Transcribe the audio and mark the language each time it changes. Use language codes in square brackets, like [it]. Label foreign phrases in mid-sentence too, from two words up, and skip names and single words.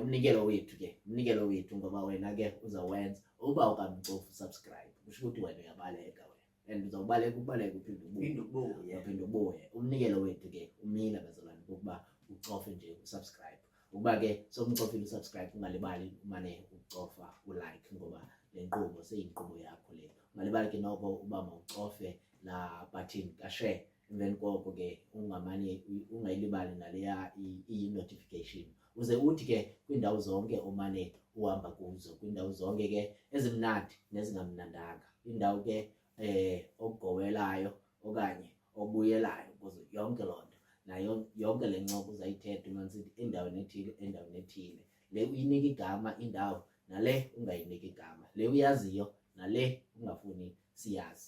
[xh] Umnikelo wethu ngoba wena ke uzawenza uba ukamcofa usubscribe kusho ukuthi wena uyabaleka and uzawubaleka uphinde ubuye. Umnikelo wethu ke umile bazalwane ukuba ucofe nje usubscribe. Ukuba ke somcofile usubscribe ungalibali umane ucofa ulike ngoba le nkqubo seyinkqubo yakho le. Ungalibali ke noko uba mawucofe la button ka-share. Emveni koko ke ungayilibali naleya i-notification uze uthi ke kwiindawo zonke omane uhamba kuzo, kwiindawo zonke ke ezimnandi nezingamnandanga, indawo ke okugowelayo okanye obuyelayo kuzo yonke loo nto nayo yonke le ncoko uzayithetha uma nisithi endaweni ethile, le uyinika igama indawo nale ungayiniki igama, le uyaziyo nale ungafuni siyazi.